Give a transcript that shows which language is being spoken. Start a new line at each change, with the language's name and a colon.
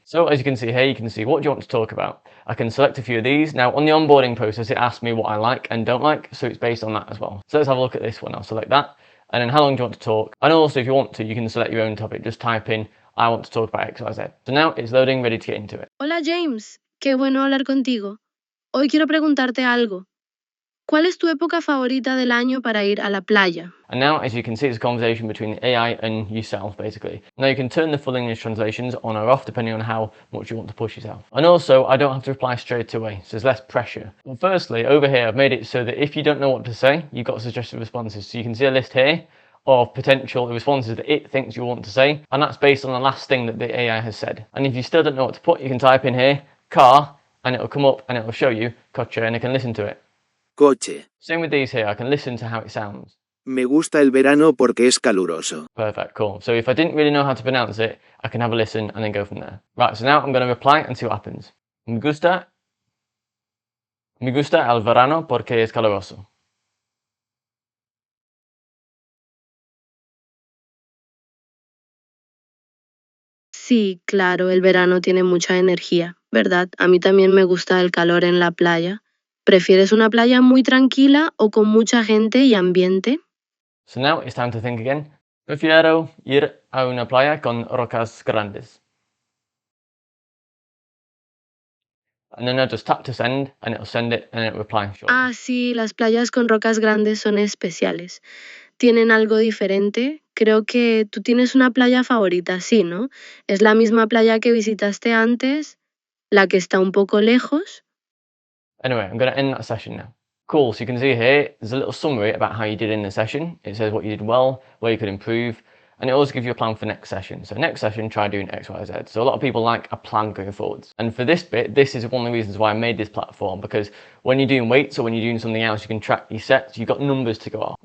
English: So as you can see here, you can see what do you want to talk about. I can select a few of these. Now on the onboarding process, it asks me what I like and don't like, so it's based on that as well. So let's have a look at this one. I'll select that. And then how long do you want to talk? And also if you want to, you can select your own topic. Just type in, I want to talk about X, Y, Z. So now it's loading, ready to get into it.
Spanish: Hola James, qué bueno hablar contigo. Hoy quiero preguntarte algo. ¿Cuál es tu época favorita del año para ir a la playa?
English: And now, as you can see, it's a conversation between the AI and yourself, basically. Now you can turn the full English translations on or off, depending on how much you want to push yourself. And also, I don't have to reply straight away, so there's less pressure. Well, firstly, over here, I've made it so that if you don't know what to say, you've got suggested responses. So you can see a list here of potential responses that it thinks you want to say, and that's based on the last thing that the AI has said. And if you still don't know what to put, you can type in here, car, and it'll come up and it'll show you, coche, and I can listen to it.
Spanish: Coche.
English: Same with these here, I can listen to how it sounds.
Spanish: Me gusta el verano porque es caluroso.
English: Perfect, cool. So if I didn't really know how to pronounce it, I can have a listen and then go from there. Right, so now I'm going to reply and see what happens.
Spanish: Me gusta el verano porque es caluroso. Sí, claro, el verano tiene mucha energía, ¿verdad? A mí también me gusta el calor en la playa. ¿Prefieres una playa muy tranquila o con mucha gente y ambiente?
English: So now it's time to think again.
Spanish: Prefiero ir a una playa con rocas grandes.
English: And then I just tap to send and it'll send it and it'll reply shortly.
Spanish: Ah, sí, las playas con rocas grandes son especiales. Tienen algo diferente. Creo que tú tienes una playa favorita, sí, ¿no? ¿Es la misma playa que visitaste antes? ¿La que está un poco lejos?
English: Anyway, I'm going to end that session now. Cool, so you can see here, there's a little summary about how you did in the session. It says what you did well, where you could improve, and it also gives you a plan for next session. So next session, try doing X, Y, Z. So a lot of people like a plan going forwards. And for this bit, this is one of the reasons why I made this platform, because when you're doing weights or when you're doing something else, you can track your sets, you've got numbers to go off.